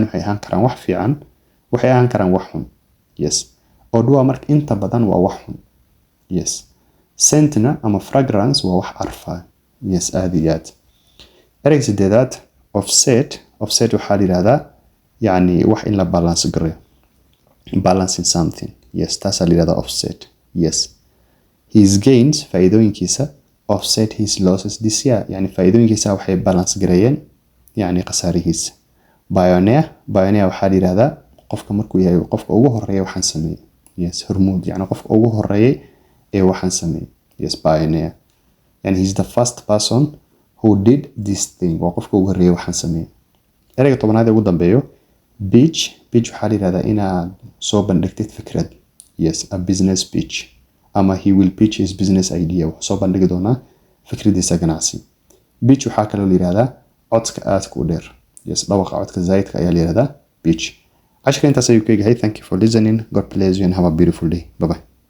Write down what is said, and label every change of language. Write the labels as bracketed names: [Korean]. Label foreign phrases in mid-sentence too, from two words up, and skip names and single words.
[Somali] waxay ahaan karaan wax fiican waxay ahaan karaan wax xun [English] yes odor [Somali] marka inta badan waa wax xun yes scentna ama fragrance waa wax carfa yes aad iyo aad ereyga sideedaad offset waxaa la yiraahdaa yani wax in la balance gareeyo balancing [English] something yes [Somali] taasaa la yiraahdaa offset yes [English] his gains [Somali] faa'iidooyinkiisa [English] offset his losses this year [Somali] yani faa'iidooyinkiisa waxay balance gareeyeen yani khasaarihiisa pioneer waxaa la yiraahdaa qofka markuu yahay qofka ugu horeeya waxaan sameeyay yes hormuud yani qofka ugu horeeyay ee waxaan sameeyay [English] yes pioneer [Somali] yani [English] he's the first person who did this thing [Somali] waa qofka ugu horeeyay waxaan sameeyay ereyga tobanaad ee ugu dambeeyo pitch waxaa la yiraahdaa inaad soo bandhigtid fikrad [English] yes a business pitch [Somali] ama [English] he will pitch his business idea [Somali] wuxuu soo bandhigi doonaa fikradiisa ganacsi pitch waxaa kaloo la yiraahdaa codka aadka u dheer yes dhawaqa codka zaidka ayaa la yiraahdaa pitch casharka intaas ayuu ka yahay [English] thank you for listening god bless you and have a beautiful day bye bye